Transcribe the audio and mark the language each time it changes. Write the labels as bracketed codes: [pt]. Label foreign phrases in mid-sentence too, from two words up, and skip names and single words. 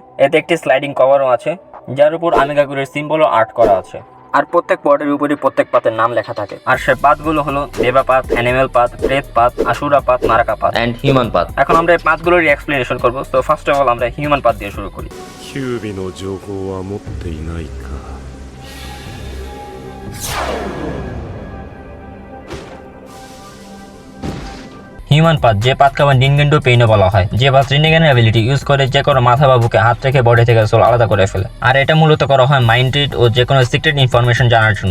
[bn] এতে একটি [en] sliding cover [bn] আছে যার উপর আমেগাগুরের সিম্বলও আর্ট করা আছে। আর প্রত্যেক পটের উপরই প্রত্যেক পাতের নাম লেখা থাকে। আর সে পাতগুলো হলো দেবা পাত, অ্যানিমেল পাত, প্রেত পাত, আশুরা পাত, নারাকা পাত এন্ড হিউম্যান পাত। এখন আমরা এই পাতগুলোর এক্সপ্লেনেশন করব। তো [en] first of all [bn] আমরা হিউম্যান পাত দিয়ে শুরু করি। [ja] キュービの情報は持っていないか。 [bn] হিউম্যান পাথ, যে পাথকে আবার নিনগেন্ডো পেইনও বলা হয়, যে পাথ রিনেগানের [en] ability use [bn] করে যে কোনো মাথা বা বুকে হাত থেকে বডি থেকে সোল আলাদা করে ফেলে। আর এটা মূলত করা হয় [en] mind read [bn] ও যে কোনো [en] secret information [bn] জানার জন্য।